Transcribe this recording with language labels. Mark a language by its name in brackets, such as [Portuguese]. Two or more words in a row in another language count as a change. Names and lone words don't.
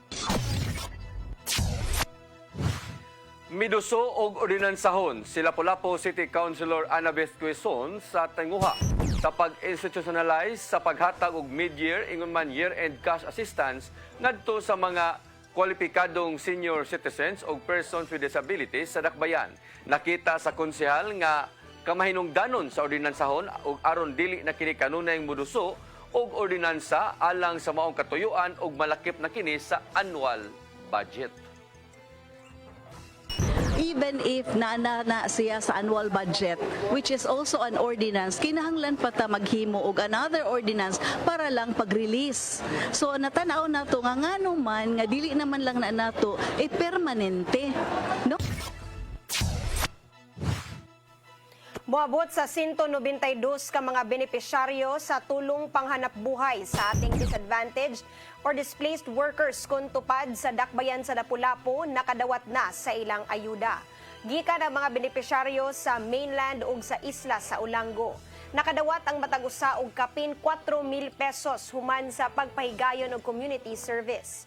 [Cebuano] Miduso og ordinansahon si Lapu-Lapu City Councilor Annabeth Quezon sa tinguha sa pag-institutionalize sa paghatag og mid-year ingon man [English] year-end cash assistance [Cebuano] ngadto sa mga kwalipikadong [English] senior citizens [Cebuano] o [English] persons with disabilities [Cebuano] sa Dakbayan. Nakita sa konsehal nga kamahinungdanon sa ordinansahon ug aron dili na kini kanunay muduso og ordinansa alang sa maong katuyuan ug malakip na kini sa [English] annual budget. Even if [Cebuano] na siya sa [English] annual budget, which is also an ordinance, [Cebuano] kinahanglan pa ta maghimo og [English] another ordinance [Cebuano] para lang pag-release. So natanaw nato nga ngano man nga dili naman lang na nato permanente, no? Moabot sa 192 ka mga benepisyaryo sa tulong panghanap buhay sa ating disadvantaged or displaced workers kung tupad sa Dakbayan sa Lapu-Lapu nakadawat na sa ilang ayuda. Gikan ang mga benepisyaryo sa mainland ug sa isla sa Olango. Nakadawat ang matag usa og kapin 4,000 pesos human sa pagpahigayon og [English] community service.